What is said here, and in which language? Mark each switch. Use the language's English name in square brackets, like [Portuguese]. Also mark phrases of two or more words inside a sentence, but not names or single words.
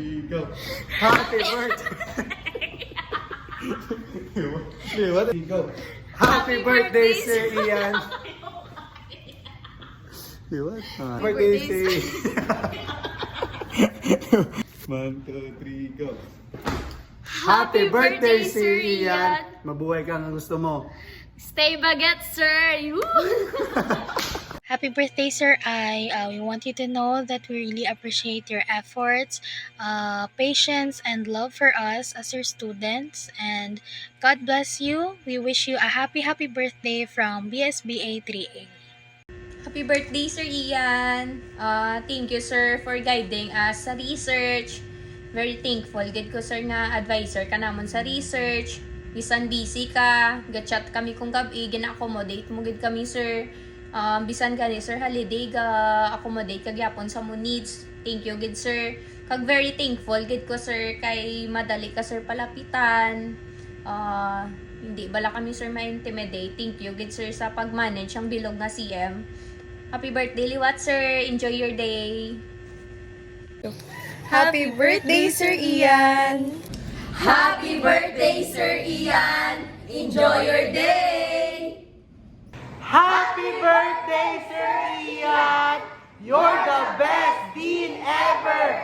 [English] go. Happy birthday. What? Go. Happy birthday, Sir Ian. What? Birthday, Sir Ian. 1, 2, 3, go. Happy birthday, Sir Ian. [Filipino] Mabuhay ka ng gusto mo. [English] Stay baguette, sir! Happy birthday, Sir I. We want you to know that we really appreciate your efforts, patience, and love for us as your students. And God bless you. We wish you a happy birthday from BSBA 3A. Happy birthday, Sir Ian! Thank you, sir, for guiding us sa research. Very thankful. [Hiligaynon] Gid ko, sir, nga advisor ka namon sa research. Bisan busy ka, gatchat kami kung gabi, gina-accommodate mo gid kami, sir. Bisan ka ni sir holiday, ga-accommodate ka gyapon sa mo needs. [English] Thank you, [Hiligaynon] gid, sir. [English] Kag very thankful, [Hiligaynon] gid ko, sir, kay madali ka, sir, palapitan. Hindi bala kami, sir, ma-intimidate. [English] Thank you, [Hiligaynon] gid, sir, sa pag-manage ang bilog na CM. [English] Happy birthday, [Hiligaynon] Liwat, sir. [English] Enjoy your day. Happy birthday, Sir Ian! Happy birthday, Sir Ian! Enjoy your day! Happy birthday, Sir Ian! You're the best dean ever!